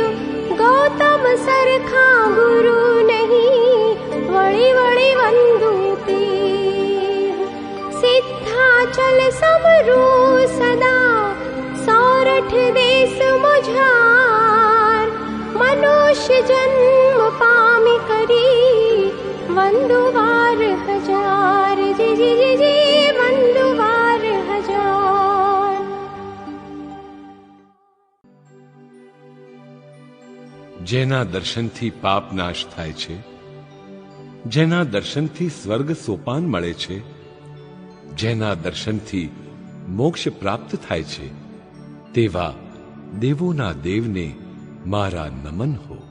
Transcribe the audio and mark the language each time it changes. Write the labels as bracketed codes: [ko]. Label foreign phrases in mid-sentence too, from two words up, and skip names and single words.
[gu] ગૌતમ સરખા ગુરુ નહીં, વળી વળી વંદુ તીર। સિદ્ધાચલ સમરૂ સદા, સૌરઠ દેશ મુઝાર। મનુષ્ય જન્મ પામી કરી, વંદુવાર હજાર। જી જી જી જી વંદુવાર હજાર। જેના દર્શનથી પાપ નાશ થાય છે, જેના દર્શનથી સ્વર્ગ સોપાન મળે છે, જેના દર્શનથી મોક્ષ પ્રાપ્ત થાય છે, તેવા દેવોના દેવને મારા નમન હો.